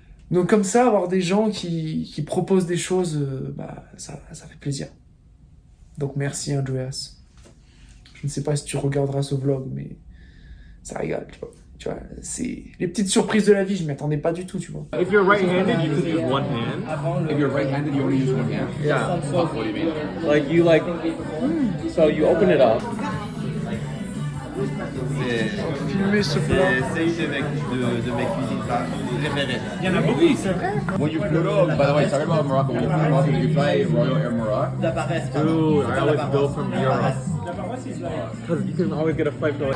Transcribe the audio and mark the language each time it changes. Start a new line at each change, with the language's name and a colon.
French: Donc comme ça, avoir des gens qui proposent des choses, ça fait plaisir. Donc merci Andreas. Je ne sais pas si tu regarderas ce vlog, mais ça régale, tu vois. Tu vois, c'est les petites surprises de la vie, je m'y attendais pas du tout, tu vois.
English: If you're right-handed, you could use one hand. If you're right-handed, you only use one hand. Yeah. What do you mean? Like you so you open it up.
French: Filmer ce plat. C'est une de mes cuisines préférées. Il y en a beaucoup, c'est vrai.
English: When you flew to, by the way, sorry about Morocco. When you flew to Morocco, did you fly Royal Air Morocco? Dude, I always go from Europe. Because you can always get a flight to like...